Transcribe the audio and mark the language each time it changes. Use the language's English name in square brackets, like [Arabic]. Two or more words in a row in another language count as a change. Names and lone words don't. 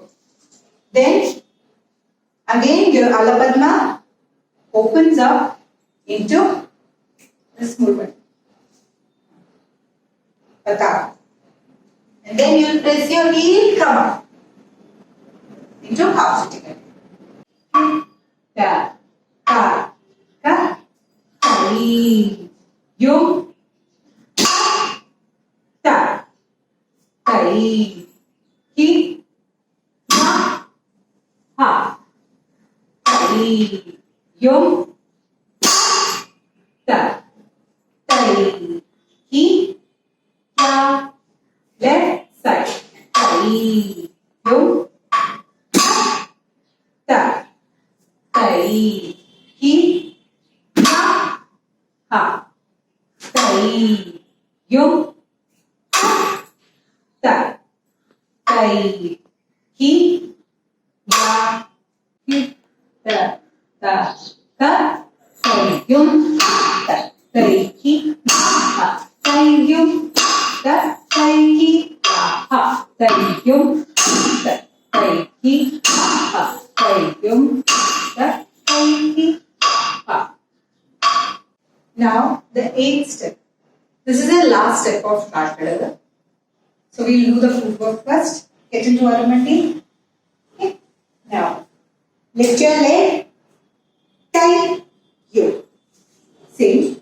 [English] Then again your Alapadma opens up into this movement. Pata. And then you will press your heel, come up into half sitting. Ta, ta, ka, tai, yum, ta, tai, ki, ma, ha, tai, yum, ta, tai, ki, ma, left side, tai, yum, ta, tai, ki, ma, ha, tai, yum, ta, tai, ki, ma, ki, ta, ta, ta, tai, yum, ta, tai, ki, ma, ha, tai, yum, ta, tai, ki, ma, ha, tai, yum, ta, tai, ki, ma, ha, tai, yum, ta, tai, ki, ha. Now the 8th step. This is the last step of Nattadavu. So we'll do the footwork first. Get into Aramati. Okay. Now lift your leg. Tai, yo. Sing.